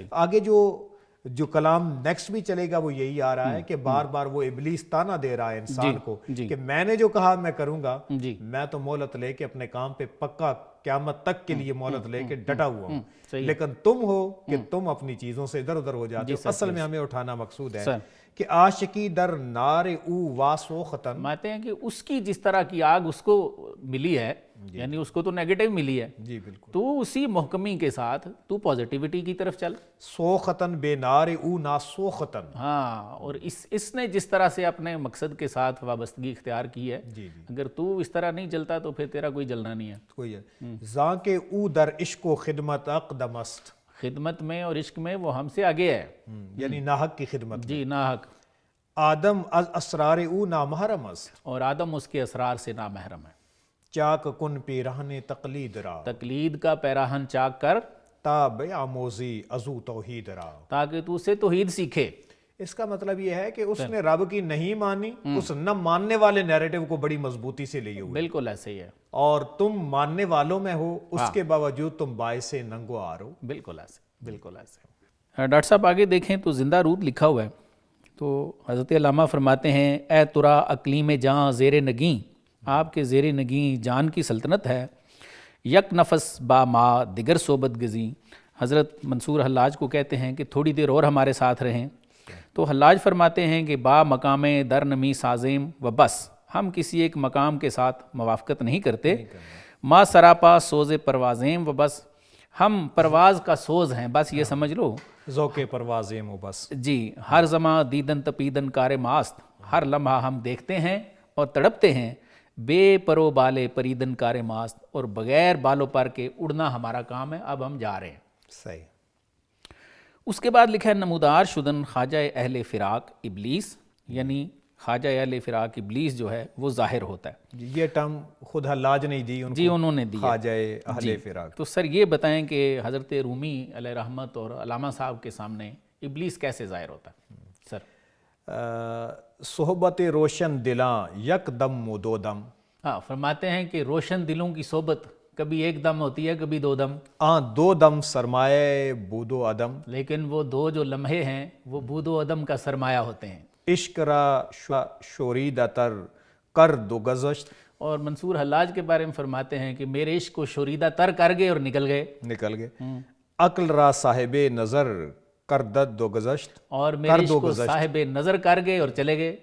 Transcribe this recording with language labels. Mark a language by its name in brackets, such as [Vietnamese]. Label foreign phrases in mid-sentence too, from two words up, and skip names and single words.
[Urdu] آگے جو کلام نیکسٹ بھی چلے گا وہ یہی آ رہا ہے کہ بار بار وہ ابلیس تانا دے رہا ہے انسان کو کہ میں نے جو کہا میں کروں گا، میں تو مہلت لے کے اپنے کام پہ پکا قیامت تک کے لیے مہلت لے کے ڈٹا ہوا ہوں، لیکن تم ہو کہ تم اپنی چیزوں سے ادھر ادھر ہو جاتے ہو۔ اصل میں ہمیں اٹھانا مقصود ہے کہ [Persian] عاشقی در نار او واسوختن، [Urdu] فرماتے ہیں کہ اس کی جس طرح کی آگ اس کو ملی ہے، یعنی اس کو تو نیگیٹو ملی ہے، جی بالکل، تو اسی محکمی کے ساتھ تو پازیٹیوٹی کی طرف چل۔ [Persian] سوختن بے نار او ناسوختن، [Urdu] ہاں، اور اس نے جس طرح سے اپنے مقصد کے ساتھ وابستگی اختیار کی ہے، اگر تو اس طرح نہیں جلتا تو پھر تیرا کوئی جلنا نہیں ہے۔ [Persian] کوئی ہے زاں کے او در عشق و خدمت اقدمست، [Urdu] خدمت میں اور عشق میں وہ ہم سے آگے ہے، یعنی ناحق کی خدمت، جی ناحق، [Persian] آدم از اسرار او نامحرم است، [Urdu] اور آدم اس کے اسرار سے نامحرم ہے۔ [Persian] چاک کن پیرہن تقلید را، [Urdu] تقلید کا پیراہن چاک کر [Persian] تا بیاموزی ازو توحید را، [Urdu] تاکہ تو اسے توحید سیکھے۔ اس کا مطلب یہ ہے کہ اس نے رب کی نہیں مانی، اس نہ ماننے والے نیریٹو کو بڑی مضبوطی سے لیے ہوئے، بالکل ایسے ہی ہے، اور تم ماننے والوں میں ہو، اس کے باوجود تم باعث ننگو آر ہو۔ بالکل ایسے، بالکل ایسے۔ ڈاکٹر صاحب آگے دیکھیں تو زندہ رود لکھا ہوا ہے، تو حضرت علامہ فرماتے ہیں [Persian] اے ترا اقلیم جاں زیر نگیں، [Urdu] آپ کے زیر نگیں جان کی سلطنت ہے، [Persian] یک نفس با ما دیگر صحبت گزیں، [Urdu] حضرت منصور حلاج کو کہتے ہیں کہ تھوڑی دیر اور ہمارے ساتھ رہیں، تو حلاج فرماتے ہیں کہ [Persian] با مقام در نمی سازیم و بس، [Urdu] ہم کسی ایک مقام کے ساتھ موافقت نہیں کرتے، [Persian] ما سراپا سوز پروازیم و بس، [Urdu] ہم پرواز کا سوز ہیں، بس یہ سمجھ لو، [Persian] ذوق پروازیم و بس، جی، ہر زماں دیدن تپیدن کار ماست، [Urdu] ہر لمحہ ہم دیکھتے ہیں اور تڑپتے ہیں، [Persian] بے پرو بالے پریدن کار ماست، [Urdu] اور بغیر بالوں پر کے اڑنا ہمارا کام ہے، اب ہم جا رہے ہیں۔ صحیح۔ اس کے بعد لکھا ہے [Persian] نمودار شدن خواجہ اہل فراق ابلیس، [Urdu] یعنی خواجہ اہل فراق ابلیس جو ہے وہ ظاہر ہوتا ہے۔ یہ ٹرم خود حلاج نہیں دی ان جی کو، انہوں نے دی، خواجہ اہل فراق۔ تو سر یہ بتائیں کہ حضرت رومی علیہ رحمت اور علامہ صاحب کے سامنے ابلیس کیسے ظاہر ہوتا ہے؟ سر [Persian] صحبت روشن دلاں یک دم و دو دم، [Urdu] ہاں، فرماتے ہیں کہ روشن دلوں کی صحبت کبھی ایک دم ہوتی ہے کبھی دو دم، [Persian] دو دم سرمایہ بود و عدم، [Urdu] لیکن وہ دو جو لمحے ہیں وہ بود و عدم کا سرمایہ ہوتے ہیں۔ [Persian] عشق را شوریدہ تر کر دو گذشت، [Urdu] اور منصور حلاج کے بارے میں فرماتے ہیں کہ میرے عشق کو شوریدہ تر کر گئے اور نکل گئے۔ [Persian] عقل را صاحب نظر کر دد دو گذشت، [Urdu] اور میرے عشق کو صاحب نظر کر گئے اور چلے گئے۔